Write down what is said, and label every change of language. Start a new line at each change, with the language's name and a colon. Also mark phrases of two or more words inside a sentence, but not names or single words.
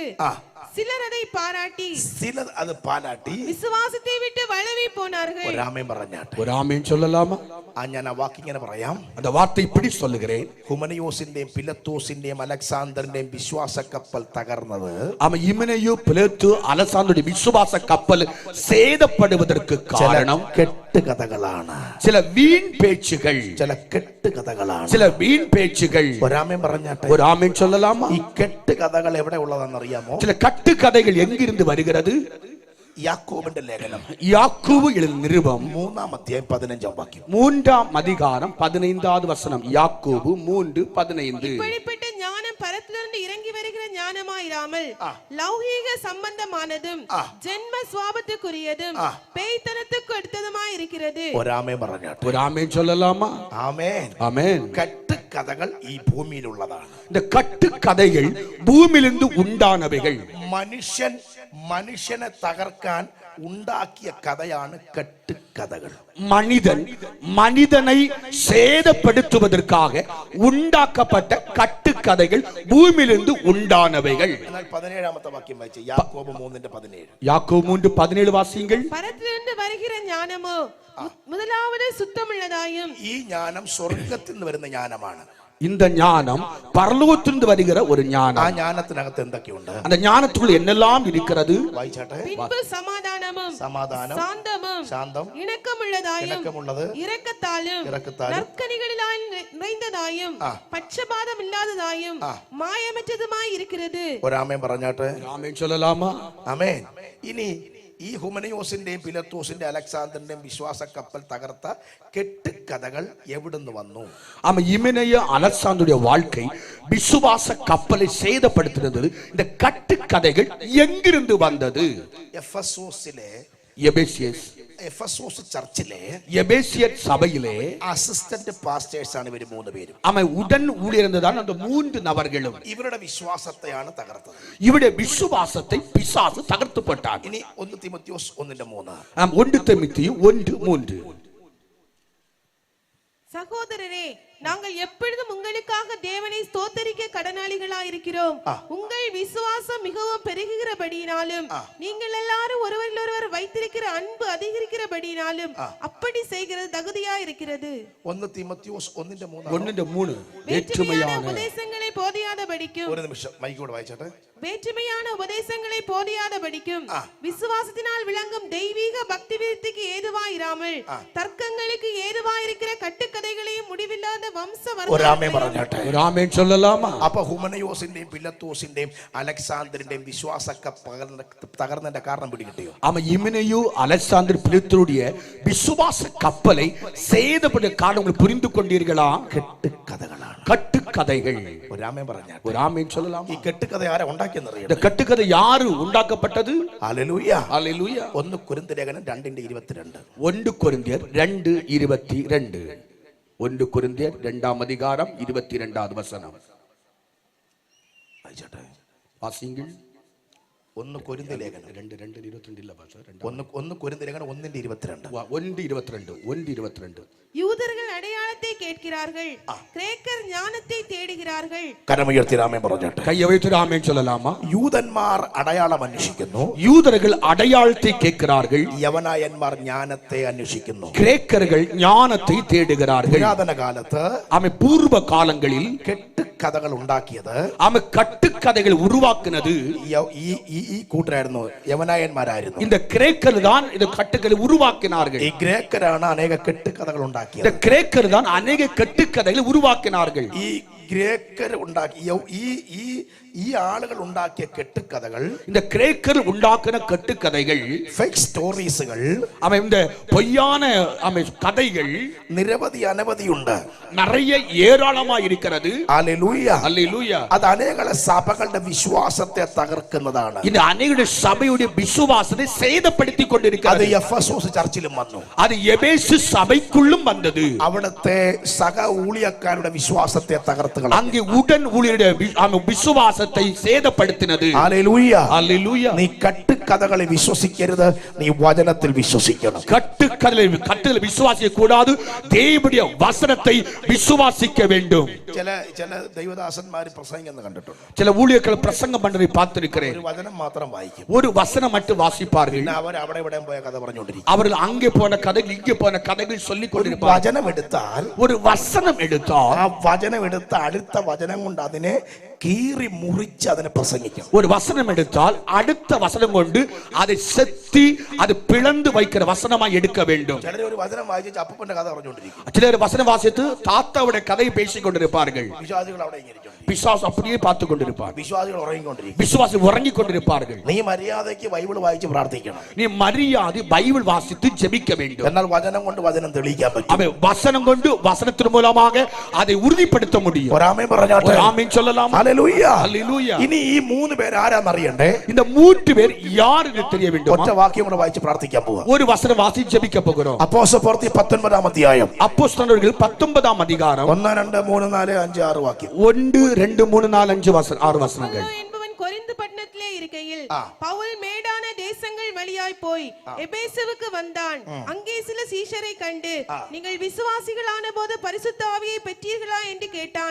Tamil: சிலர் அதை பாராட்டி
Malayalam: ചിലർ അത് പാലാട്ടി
Tamil: விசுவாசத்தை விட்டு வளவி போனார்கள்.
Malayalam: ഒരാമേൻ പറഞ്ഞാട്ടെ.
Tamil: ஒரு ആമേൻ சொல்லலாமா?
Malayalam: ഞാൻ ആ വാക്കിങ്ങനെ പറയാം.
Tamil: அந்த வார்த்தை இப்படி சொல்லுகிறேன்.
Malayalam: ഹുമനിയോസിന്റെയും പിലത്തോസിന്റെയും അലക്സാണ്ടറിന്റെയും വിശ്വാസ കപ്പൽ തകർന്നത്
Tamil: அவன் இமனேயு பிலேத்து அலெக்சாந்தருடைய விசுவாச கப்பல் சேதப்படுவதற்கு காரணம்
Malayalam: കെട്ടുകഥകളാണ്.
Tamil: சில வீண் பேச்சுகள்,
Malayalam: ചില കെട്ടുകഥകളാണ്.
Tamil: சில வீண் பேச்சுகள்.
Malayalam: ഒരാമേൻ പറഞ്ഞാട്ടെ.
Tamil: ஒரு ആമേൻ சொல்லலாமா?
Malayalam: ഈ കെട്ടുകഥകൾ എവിടെ ഉള്ളതാണെന്ന് അറിയാമോ?
Tamil: சில கட்டுக்கதைகள் எங்கிருந்து வருகிறது?
Malayalam: യാക്കോബിന്റെ ലേഖനം
Tamil: யாக்கோபு எழுதின நிருபம்
Malayalam: 3-ാം അധ്യായം 15-ാം വാക്യം.
Tamil: 3ஆம் அதிகாரம் 15வது வசனம். யாக்கோபு 3:15. இப்படிப்பட்ட ஞானம் பரத்திலிருந்து இறங்கி வருகிற ஞானமாயிராமல் லௌகீக சம்பந்தமானதும் ஜென்ம சுவாபத்துக்குரியதும் பேய்த்தனத்துக்கு அடுத்ததுமாய் இருக்கிறது.
Malayalam: ഒരാമേൻ പറഞ്ഞാട്ടെ.
Tamil: ஒரு ஆமேன் சொல்லலாமா?
Malayalam: ആമേൻ.
Tamil: ஆமென்.
Malayalam: കെട്ടുകഥകൾ ഈ ഭൂമിയിലുള്ളതാണ്.
Tamil: இந்த கட்டுக்கதைகள் பூமியிலிருந்து உண்டானவைகள்.
Malayalam: മനുഷ്യനെ തകർക്കാൻ ഉണ്ടാക്കിയ കഥയാണ് കെട്ടുകഥകൾ.
Tamil: மனிதனை சேதப்படுத்துவதற்காக உண்டாக்கப்பட்ட கட்டுக்கதைகள் பூமியிலிருந்து உண்டானவைகள்.
Malayalam: എന്നാൽ 17-ാമത്തെ വാക്യം വായിച്ച് യാക്കോബ് 3:17.
Tamil: யாக்கோபு 3:17 வாசியுங்கள். பரத்திலிருந்து வருகிற ஞானமோ முதலாவது சுத்தமுள்ளதாயும்.
Malayalam: ഈ ജ്ഞാനം സ്വർഗത്തിൽ നിന്ന് വരുന്ന ജ്ഞാനമാണ്.
Tamil: இந்த ஞானம் பரலோகத்திலிருந்து வருகிற ஒரு ആ ஞானம்.
Malayalam: ജ്ഞാനത്തിനകത്ത് എന്തൊക്കെയുണ്ട്?
Tamil: அந்த ஞானத்துக்குள் என்னெல்லாம் இருக்கிறது?
Malayalam: വായിച്ചാട്ടെ.
Tamil: பின்பு சமாதானமும்
Malayalam: സമാധാനം,
Tamil: சாந்தமும்
Malayalam: ശാന്തം,
Tamil: இணக்கமுள்ளதாயும்
Malayalam: ഇണക്കമുള്ളത്,
Tamil: இரக்கத்தாலும் நற்கனிகளிலால் நிறைந்ததாயும் பட்சபாதம் இல்லாததாயும் மாயமற்றதுமாய் இருக்கிறது.
Malayalam: ഒരാമേൻ പറഞ്ഞാട്ടെ.
Tamil: ஆமென் சொல்லலாமா?
Malayalam: ആമേൻ. ഇനി ഈ ഹുമനയോസിന്റെയും പിലത്തോസിന്റെയും അലക്സാണ്ടറിന്റെയും വിശ്വാസ കപ്പൽ തകർത്ത കെട്ടുകഥകൾ എവിടുന്ന് വന്നു?
Tamil: ஆமா, இமனைய அலெக்சாந்தருடைய வாழ்க்கை விசுவாச கப்பலை சேதப்படுத்தினது. இந்த கட்டுக்கதைகள் எங்கிருந்து வந்தது?
Malayalam: എഫസോസിലെ എഫസോസ് ചർച്ചിലെ
Tamil: எபேசியர் சபையிலே
English: assistant pastors
Malayalam: ആണ് ഇവർ മൂന്ന് പേരും.
Tamil: அவன் உடன் ஊழியர்ந்ததான் அந்த மூன்று நபர்களும்
Malayalam: ഇവരുടെ വിശ്വാസത്തെയാണ് തകർത്തത്.
Tamil: இவருடைய விசுவாசத்தை பிசாசு தகர்த்து போட்டான்.
Malayalam: ഇനി 1 തിമോത്തിയോസ് 1:3.
Tamil: 1 தீமோத்தேயு 1:3. சகோதரரே, நாங்கள் எப்பொழுதும் உங்களுக்காக தேவனை ஸ்தோத்தரிக்க கடனாளிகளாயிருக்கிறோம். உங்கள் விசுவாசம் மிகவும் பெருகுகிறபடியினாலும் நீங்கள் எல்லாரும் ஒருவரில் ஒருவர் வைத்திருக்கிற அன்பு அதிகரிக்கிறபடியினாலும் அப்படி செய்கிறது தகுதியா இருக்கிறது.
Malayalam: 1 തിമോത്തിയോസ് 1:3.
Tamil: 1:3. வேற்றுமையான உபதேசங்களை போதியாதபடிக்கும்.
Malayalam: ഒരു നിമിഷം മൈക്കോട് വായിച്ചോട്ടെ.
Tamil: வேற்றுமையான உபதேசங்களை போதியாதபடிக்கும் விசுவாசத்தினால் விளங்கும் தெய்வீக பக்தி விருத்திக்கு ஏதுவாயிராமல் தர்க்கங்களுக்கு ஏதுவாயிருக்கிற கட்டுக்கதைகளையும் முடிவில்லாத
Malayalam: അപ്പൊ ഹുമനയോസിന്റെയും പിലത്തോസിന്റെയും അലക്സാണ്ടറിന്റെയും വിശ്വാസ തകർന്നതിന്റെ കാരണം പിടികിട്ടിയോ?
Tamil: ஆமா, இமனையு அலெக்சாந்தர் பிலித்தருடைய விசுவாச கப்பலை சேதப்பட்ட காரணங்களை புரிந்து கொண்டீர்களா?
Malayalam: കെട്ടുകഥകളാണ്,
Tamil: கட்டுக்கதைகள்.
Malayalam: ഒരു ആമേൻ പറഞ്ഞാൽ
Tamil: ஒரு ஆமென் சொல்லலாம்.
Malayalam: ഈ കെട്ടുകഥ ആരാ ഉണ്ടാക്കിയെന്നറിയാം?
Tamil: இந்த கட்டுக்கதை யாரு உண்டாக்கப்பட்டது?
Malayalam: ഹല്ലേലൂയ,
Tamil: ஹல்லேலூயா.
Malayalam: 1 കൊരിന്ത്യലേഖനം 2:22.
Tamil: 1 கொரிந்தியர் 2:22. 1 கொரிந்தியர் 2ஆம் அதிகாரம் 22வது வசனம்.
Malayalam: വായിച്ചോട്ടെ,
Tamil: வாசிங்கள்.
Malayalam: 1 കൊരിന്ത്യലേഖനം
Tamil: 2:22 இல்ல பாஸ்டர்.
Malayalam: 1 കൊരിന്ത്യലേഖനം 1:22.
Tamil: 1:22. யூதர்கள் அடையாளத்தை கேட்கிறார்கள், கிரேக்கர் ஞானத்தை தேடுகிறார்கள்.
Malayalam: കരമുയർത്തി ആമേൻ പറഞ്ഞോട്ടെ.
Tamil: கையை வைத்து ஆமென் சொல்லலாமா?
Malayalam: യൂതന്മാർ അടയാളം അന്വേഷിക്കുന്നു,
Tamil: யூதர்கள் அடையாளத்தை கேட்கிறார்கள்,
Malayalam: യവനായന്മാർ ஞானத்தை അന്വേഷിക്കുന്നു.
Tamil: கிரேக்கர்கள் ஞானத்தை தேடுகிறார்கள்.
Malayalam: പുരാതന കാലത്ത്
Tamil: ஆமென். பூர்வ காலங்களில்
Malayalam: കെട്ടുകഥകൾ ഉണ്ടാക്കിയത്,
Tamil: ஆமென், கட்டுக்கதைகள் உருவாக்குனது
Malayalam: ഈ കൂട്ടരായിരുന്നു, യവനായന്മാരായിരുന്നു.
Tamil: இந்த கிரேக்கர் தான் இந்த கட்டுகளை உருவாக்கினார்கள்.
Malayalam: ഈ ഗ്രേക്കരാണ് അനേക കെട്ടുകഥകൾ ഉണ്ടാക്കിയത്.
Tamil: இந்த கிரேக்கர் தான் அநேக கட்டுக்கதைகளை உருவாக்கினார்கள்.
Malayalam: ഈ ഗ്രേക്കർ ഉണ്ടാക്കിയ ഈ ആളുകൾ ഉണ്ടാക്കിയ കെട്ടുകഥകൾ,
Tamil: இந்த கிரேக்கர் உண்டாக்கின கட்டுக்கதைகள்,
English: fake stories,
Tamil: அவன் இந்த பொய்யான கதைகள்
Malayalam: നിരവധി അനവധിയുണ്ട്,
Tamil: நிறைய ஏராளமா இருக்கிறது.
Malayalam: ഹല്ലേലൂയ,
Tamil: ஹல்லேலூயா.
Malayalam: അത് അനേക സഭകളുടെ വിശ്വാസത്തെ തകർക്കുന്നതാണ്.
Tamil: இந்த அநேக சபையுடைய விசுவாசத்தை சேதப்படுத்தி
Malayalam: അത്
Tamil: கொண்டிருக்கிறது.
Malayalam: എഫെസോസ് ചർച്ചിലും വന്നു,
Tamil: அது எபேசு சபைக்குள்ளும் வந்தது.
Malayalam: അവിടുത്തെ സഹ ഊഴിയക്കാരുടെ വിശ്വാസത്തെ തകർത്തുകൾ
Tamil: அங்கே உடன் ஊழியருடைய விசுவாசத்தை சேதப்படுத்தினது.
Malayalam: ഹല്ലേലൂയ,
Tamil: ஹல்லேலூயா.
Malayalam: നീ കെട്ടുകഥകളെ വിശ്വസിക്കരുത്, നീ വചനത്തിൽ വിശ്വസിക്കണം.
Tamil: கட்டுகளை விசுவாசிக்க கூடாது, தேவனுடைய வசனத்தை விசுவாசிக்க வேண்டும்.
Malayalam: ചില ദൈവദാസന്മാർ പ്രസംഗിക്കുന്നത് കണ്ടിട്ടുണ്ട്.
Tamil: சில ஊழியர்கள் பிரசங்கம் பண்றதை பார்த்திருக்கிறேன்.
Malayalam: ഒരു വചനം മാത്രം വായിക്കും,
Tamil: ஒரு வசனம் மட்டும் வாசிப்பார்கள்.
Malayalam: അവർ അവിടെ ഇവിടെ പോയ കഥ പറഞ്ഞുകൊണ്ടിരിക്കും.
Tamil: அவர்கள் அங்கே போன கதைகள் இங்கே போன கதைகள் சொல்லிக் கொண்டிருப்பார்கள்.
Malayalam: വചനം എടുത്താൽ,
Tamil: ஒரு வசனம் எடுத்தால்
Malayalam: ആ വചനം എടുത്ത അടുത്ത വചനം കൊണ്ട് അതിനെ കീറി മുറിച്ച് അതിനെ പ്രസംഗിക്കും.
Tamil: ஒரு வசனம் எடுத்தால் அடுத்த வசனம் கொண்டு அதை செத்தி அது பிளந்து வைக்கிற வசனமாய் எடுக்க வேண்டும்.
Malayalam: ചിലർ ഒരു വചനം വായിച്ച് അപ്പൂപ്പന്റെ കഥ പറഞ്ഞുകൊണ്ടിരിക്കും.
Tamil: சிலர் வசனம் வாசித்து தாத்தாவுடைய கதையை பேசிக் கொண்டிருப்பார்கள்.
Malayalam: വിശ്വാസികൾ അവിടെ ഇരിക്കും,
Tamil: பிசாசு அப்படியே பார்த்து கொண்டிருப்பார்.
Malayalam: വിശ്വാസികൾ ഉറങ്ങിക്കൊണ്ടിരിക്കും.
Tamil: விசுவாசி உறங்கிக் கொண்டிருப்பார்கள்.
Malayalam: നീ മര്യാദയ്ക്ക് ബൈബിൾ വായിച്ച് പ്രാർത്ഥിക്കണം.
Tamil: நீ மரியாதை பைபிள் வாசித்து ஜெபிக்க வேண்டும்.
Malayalam: എന്നാൽ വചനം കൊണ്ട് വചനം തെളിയിക്കാൻ പറ്റും.
Tamil: அவன் வசனம் கொண்டு வசனத்தின் மூலமாக அதை உறுதிப்படுத்த முடியும்.
Malayalam: ഒരാമേൻ പറഞ്ഞാട്ടെ.
Tamil: ஒரு ஆமென் சொல்லலாம்.
Malayalam: ഹല്ലേലൂയ,
Tamil: ஹல்லேலூயா.
Malayalam: ഇനി ഈ 3 പേർ ആരാന്നറിയണ്ടേ?
Tamil: இந்த 3 பேர் யார் என்று தெரிய வேண்டும்.
Malayalam: ഒറ്റ വാക്യം കൂടെ വായിച്ച് പ്രാർത്ഥിക്കാൻ പോവാ.
Tamil: ஒரு வசனம் வாசித்து ஜெபிக்க போகிறோம்.
Malayalam: അപ്പോസ്തലപ്രവൃത്തി 19-ാം അധ്യായം
Tamil: அப்போஸ்தலர்கள் 19ஆம் அதிகாரம்
Malayalam: 1, 2, 3, 4, 5, 6 வாக்கியம்.
Tamil: 1, 2, 3, 4, 5, 6 வசனங்கள். என்பவன் கொரிந்து பட்டணத்திலே இருக்கையில் பவுல் மேடான தேசங்கள் வழியாய் போய் எபேசுவுக்கு வந்தான். அங்கே சில சீஷரை கண்டு, நீங்கள் விசுவாசிகளான போது பரிசுத்த ஆவியை பெற்றீர்களா என்று கேட்டான்.